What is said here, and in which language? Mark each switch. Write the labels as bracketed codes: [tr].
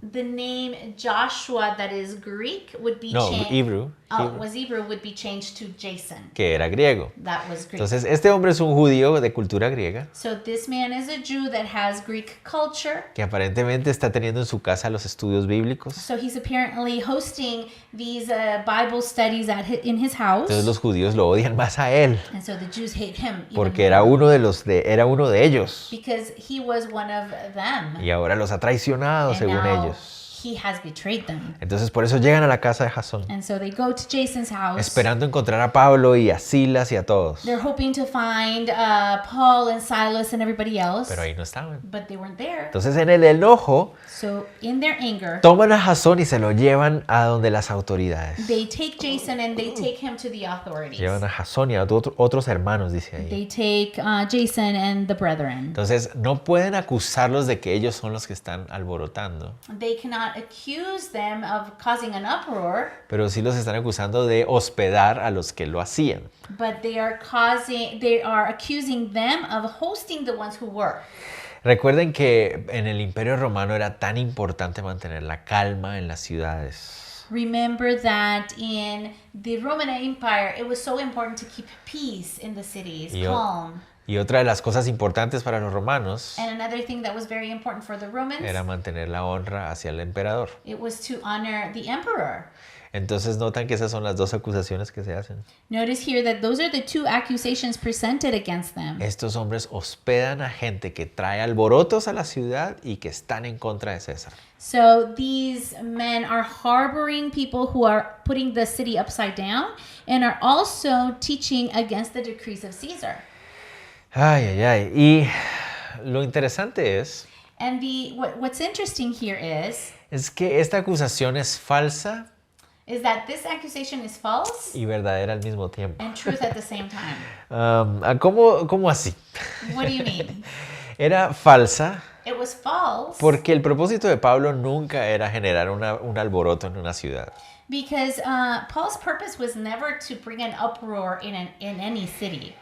[en] The name Joshua that is Greek would be No, changed. Hebrew, Was Hebrew would be changed to Jason. [es] que era griego. [en] That was Greek. [es] Entonces, este hombre es un judío de cultura griega [en] So this man is a Jew that has Greek culture. [es] que aparentemente está teniendo en su casa los estudios bíblicos. [en] So he's apparently hosting these Bible studies in his house. [es] Entonces los judíos lo odian más a él [en] And so the Jews hate him even [es] porque [en] more [es] era uno de ellos [en] because he was one of them. [es] y ahora los ha traicionado [en] And [es] según [en] now [es] ellos. [en] he has betrayed them. [es] Entonces por eso llegan a la casa de Jasón [en] And so they go to Jason's house. [es] esperando encontrar a Pablo y a Silas y a todos. [en] They're hoping to find Paul and Silas and everybody else, [es] Pero ahí no estaban. [en] but they weren't there. [es] Entonces en el enojo [en] So in their anger, [es] toman a Jasón y se lo llevan a donde las autoridades. [en] they take Jason and they take him to the authorities. [es] Llevan a Jasón y a otros hermanos, dice ahí. [en] They take Jason and the brethren. [es] Entonces no pueden acusarlos de que ellos son los que están alborotando. [en] They cannot not accuse them of causing an uproar, [es] pero sí los están acusando de hospedar a los que lo hacían. [en] but they are accusing them of hosting the ones who were. [es] Recuerden que en el Imperio Romano era tan importante mantener la calma en las ciudades. [en] Remember that in the Roman Empire, it was so important to keep peace in the cities, calm. [es] Y otra de las cosas importantes para los romanos [en] And another thing that was very important for the Romans, [es] era mantener la honra hacia el emperador. [en] it was to honor the emperor. [es] Entonces notan que esas son las dos acusaciones que se hacen. [en] Notice here that those are the two accusations presented against them. [es] Estos hombres hospedan a gente que trae alborotos a la ciudad y que están en contra de César. [en] So these men are harboring people who are putting the city upside down and are also teaching against the decrees of Caesar. [es] Ay, ay, ay. Y lo interesante [en] And what's interesting here [es] es que esta acusación es falsa [en] is that this accusation is false [es] y verdadera al mismo tiempo. [en] and truth at the same time. [es] ¿Cómo así? [en] What do you mean? [es] Era falsa [en] It was false [es] porque el propósito de Pablo nunca era generar un alboroto en una ciudad. because Paul's purpose was never to bring an uproar in any city.